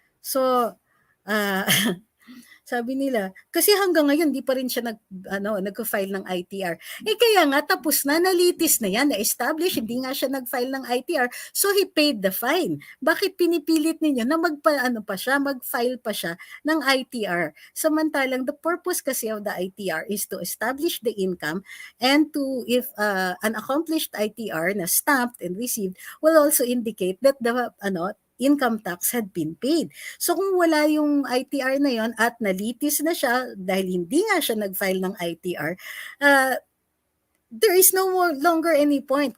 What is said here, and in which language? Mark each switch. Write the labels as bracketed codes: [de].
[tl] So, uh, sabi nila, kasi hanggang ngayon di pa rin siya nagfa-file ng ITR. Kaya nga tapos na, nalitis na yan, na-establish, hindi nga siya nag-file ng ITR, [en] so he paid the fine. [tl] Bakit pinipilit ninyo na mag-file pa siya ng ITR? [en] Samantalang the purpose kasi of the ITR is to establish the income and to, if an accomplished ITR na stamped and received will also indicate that the income tax had been paid. [tl] So kung wala yung ITR na yon at nalitis na siya dahil hindi nga siya nag-file ng ITR, [en] there is no longer any point.